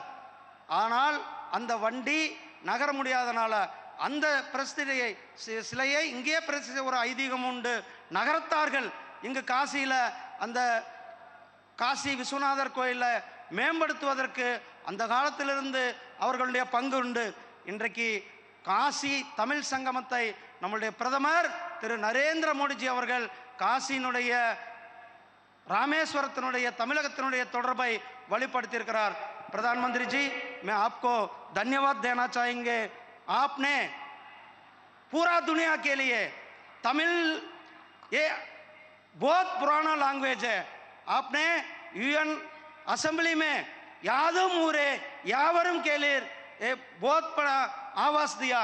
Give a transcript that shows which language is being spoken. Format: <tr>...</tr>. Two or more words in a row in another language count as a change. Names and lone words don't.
<ta>ஆனால் அந்த வண்டி நகர முடியாதனால அந்த பிரதிஷ்டையை சிலையை இங்கே பிரதிஷ்டை ஒரு ஐதீகம் உண்டு, நகரத்தார்கள் இங்கு காசியில் அந்த காசி விஸ்வநாதர் கோயிலில் மேம்படுத்துவதற்கு அந்த காலத்திலிருந்து அவர்களுடைய பங்கு உண்டு. இன்றைக்கு காசி தமிழ் சங்கமத்தை நம்முடைய பிரதமர் திரு நரேந்திர மோடிஜி அவர்கள் காசியினுடைய रामेश्वरத்தினுடைய தமிழகத்தினுடைய தொடர்பை வலுப்படுத்தியிருக்கிறார்.</ta> <hi>प्रधानमंत्री जी, मैं आपको धन्यवाद देना चाहेंगे. आपने पूरा दुनिया के लिए तमिल ये बहुत पुराना लैंग्वेज है. आपने यूएन असेंबली में</hi> <ta>யாதும் ஊரே யாவரும்</ta> <hi>के लिए ये बहुत बड़ा आवाज दिया.</hi>